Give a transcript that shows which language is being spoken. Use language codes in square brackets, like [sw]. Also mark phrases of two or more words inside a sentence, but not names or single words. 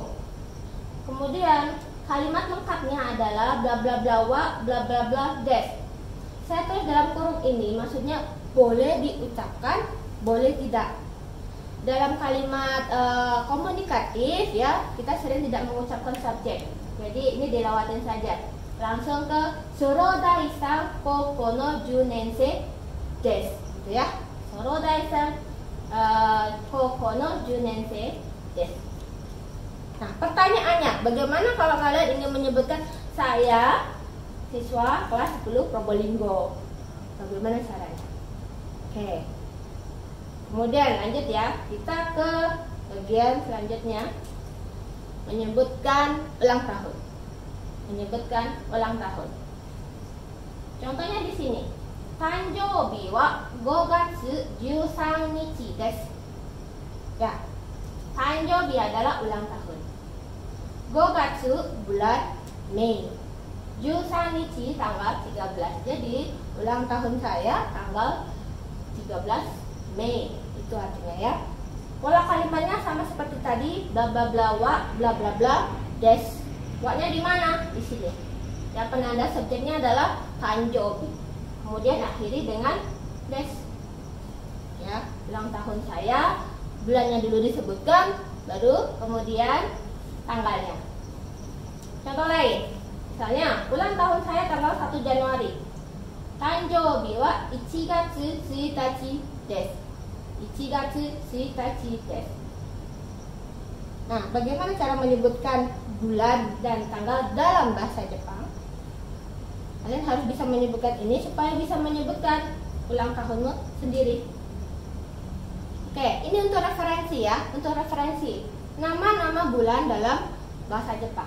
[id] Kemudian kalimat lengkapnya adalah bla bla bla wa bla bla bla des. Saya tulis dalam kurung ini, maksudnya boleh diucapkan, boleh tidak. Dalam kalimat komunikatif ya, kita sering tidak mengucapkan subjek. Jadi ini dilewatin saja. Langsung ke [ja] ソロダイさん高校の10年生です, [id] gitu ya. [ja] ソロダイさん高校の10年生です. [id] Nah, pertanyaannya, bagaimana kalau kalian ingin menyebutkan saya siswa kelas 10 Probolinggo? Bagaimana caranya? Oke. Kemudian lanjut ya, kita ke bagian selanjutnya, menyebutkan ulang tahun. Menyebutkan ulang tahun. Contohnya di sini. [ja] 誕生日は5月13日です. [id] Ya. Tanjoubi adalah ulang tahun. 5 gatsu bulan Mei. 13 nichi tanggal 13. Jadi ulang tahun saya tanggal 13 Mei. Itu artinya ya. Pola kalimatnya sama seperti tadi, bla bla bla wa bla bla bla des. Wa-nya di mana? Di sini. Yang penanda subjeknya adalah tanjoubi. Kemudian akhiri dengan des. Ya, ulang tahun saya, bulannya dulu disebutkan, baru kemudian tanggalnya. Contoh lain. Misalnya, ulang tahun saya tanggal 1 Januari. [ja] 誕生日は1月1です. 1月1です. [id] Nah, bagaimana cara menyebutkan bulan dan tanggal dalam bahasa Jepang? Kalian harus bisa menyebutkan ini supaya bisa menyebutkan ulang tahunmu sendiri. Oke, ini untuk referensi ya, untuk referensi nama-nama bulan dalam bahasa Jepang.